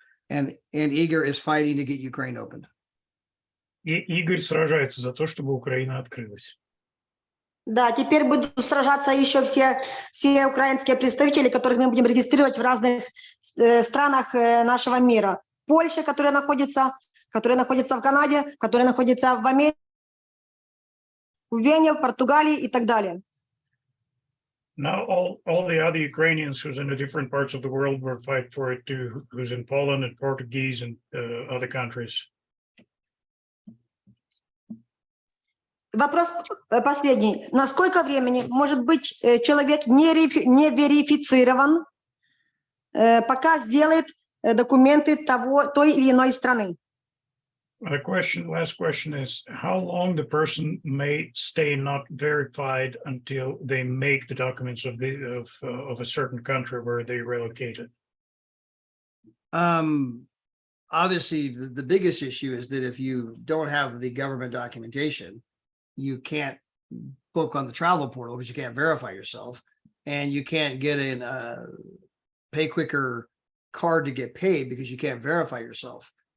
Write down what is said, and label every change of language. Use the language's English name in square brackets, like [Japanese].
[English] And Igor is fighting to get Ukraine opened. [Russian] И Игорь сражается за то, чтобы Украина открылась. Да, теперь будут сражаться еще все украинские представители, которых мы будем регистрировать в разных странах нашего мира. Польша, которая находится в Канаде, которая находится в Америке, в Вене, в Португалии и так далее. [English] Now all the other Ukrainians who's in the different parts of the world will fight for it too, who's in Poland and Portuguese and other countries. [Russian] Вопрос последний. На сколько времени может быть человек не верифицирован, пока сделает документы той или иной страны? [English] Last question is, how long the person may stay not verified until they make the documents of a certain country where they relocated? Obviously, the biggest issue is that if you don't have the government documentation, you can't book on the travel portal because you can't verify yourself, and you can't get a pay quicker card to get paid because you can't verify yourself.